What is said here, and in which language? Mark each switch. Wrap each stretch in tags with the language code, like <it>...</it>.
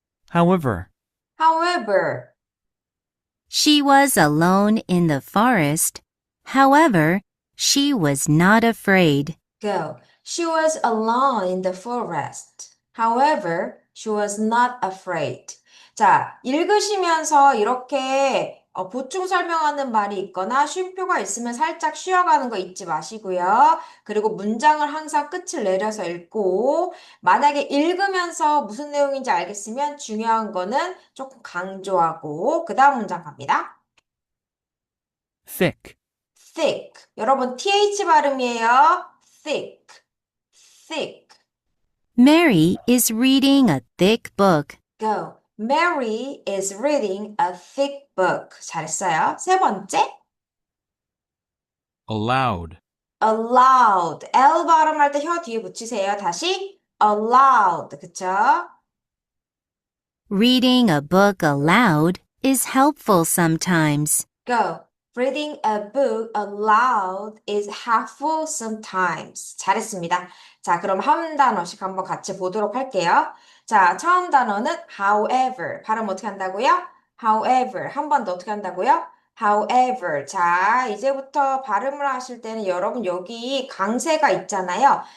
<en>However, However, She was alone in the forest. However, she was not afraid. go. She was alone in the forest. However, she was not afraid.</en> <ko>자, 읽으시면서 이렇게 보충 설명하는 말이 있거나 쉼표가 있으면 살짝 쉬어가는 거 잊지 마시고요. 그리고 문장을 항상 끝을 내려서 읽고, 만약에 읽으면서 무슨 내용인지 알겠으면 중요한 거는 조금 강조하고, 그 다음 문장 갑니다.</ko> <en>thick, thick.</en> <ko>여러분, th 발음이에요.</ko> <en>thick, thick. Mary is reading a thick book. Go. Mary is reading a thick book.</en> <ko>잘했어요. 세 번째.</ko> <en>allowed, allowed.</en> <ko>L 발음할 때 혀 뒤에 붙이세요. 다시. allowed. 그쵸?</ko> <en>Reading a book aloud is helpful sometimes. Go. Reading a book aloud is helpful sometimes.</en> <ko>잘했습니다. 자, 그럼 한 단어씩 한번 같이 보도록 할게요. 자, 처음 단어는 however. 발음 어떻게 한다고요? however. 한 번 더 어떻게 한다고요?</ko> <en>however.</en> <ko>자, 이제부터 발음을 하실 때는 여러분 여기 강세가 있잖아요.</ko>